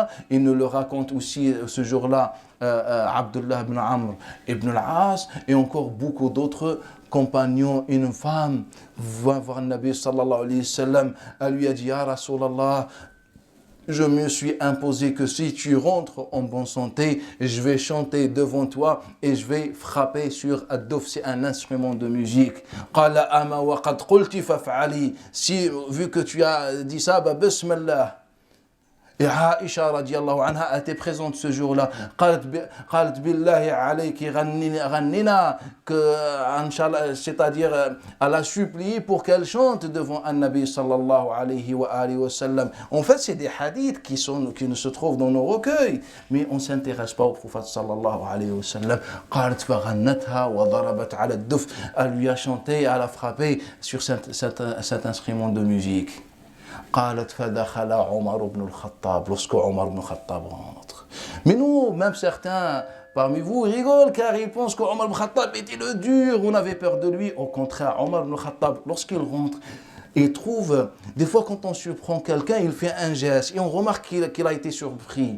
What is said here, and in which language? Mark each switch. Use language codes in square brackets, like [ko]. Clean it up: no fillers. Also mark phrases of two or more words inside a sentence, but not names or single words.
[fr] Il nous le raconte aussi ce jour-là Abdullah ibn Amr ibn al-As et encore beaucoup d'autres compagnons. Une femme va voir le Nabi [ar] صلى الله عليه وسلم, [fr] elle lui a dit [ar] يا رسول الله, [fr] je me suis imposé que si tu rentres en bonne santé, je vais chanter devant toi et je vais frapper sur ad-duf, c'est un instrument de musique. [ar] قال أما وقد قلت فافعلي, [fr] si vu que tu as dit ça, bismillah. Et Aisha [ar] رضي الله عنها [fr] était présente ce jour-là. [ar] قالت بالله عليك غنينا, [fr] c'est-à-dire elle a supplié pour qu'elle chante devant un Nabi [ar] صلى الله عليه وسلم. [fr] En fait, c'est des hadiths qui se trouvent dans nos recueils, mais on ne s'intéresse pas au prophète [ar] صلى الله عليه وسلم. قالت فغنتها وضربت على الدف, [fr] elle lui a chanté, elle a frappé sur cet instrument de musique. [ar] قالت فدخل عمر بن الخطاب, [fr] lorsque Omar ibn Khattab rentre. Mais nous, même certains parmi vous rigolent car ils pensent que Omar ibn Khattab était le dur, on avait peur de lui. Au contraire, Omar ibn Khattab, lorsqu'il rentre, il trouve, des fois quand on surprend quelqu'un, il fait un geste et on remarque qu'il a été surpris.